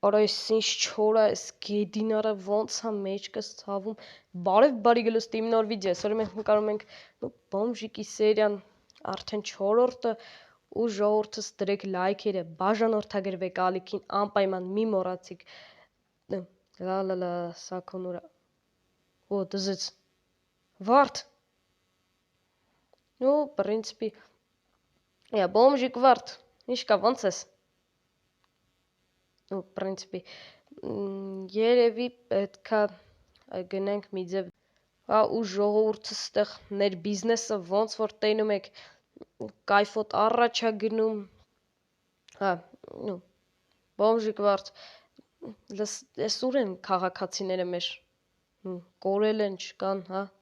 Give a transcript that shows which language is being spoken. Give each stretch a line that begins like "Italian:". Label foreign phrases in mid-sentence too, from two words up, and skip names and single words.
Armenian: Արա այս ինչ չոր է, այս գեդինարը ոնց է մեջքս ցավում։ Բարև գլուս իմ նոր վիդեո։ Այսօր մենք նկարում ենք բոմժիկի սերիան արդեն 4-րդը ու ժողովուրդս դրեք լայքերը, բաժանորդագրվեք ալիքին անպայման մի մոռացիք։ Լա սակոնուրա։ О, դզեց։ Վարդ։
Russian: Ну, в принципе, я бомжик вард.
Armenian: Ինչ կա, ոնց ես։
Russian: Ну, в принципе,
Armenian: երևի պետքա գնանք մի ձև ու ժողովուրդը ստեղ ներ բիզնեսը ոնց որ տենում եք կայֆոտ առաջ է գնում ну բոմժիկ վարդ լես ուր են քաղաքացիները մեր կորել են չկան հա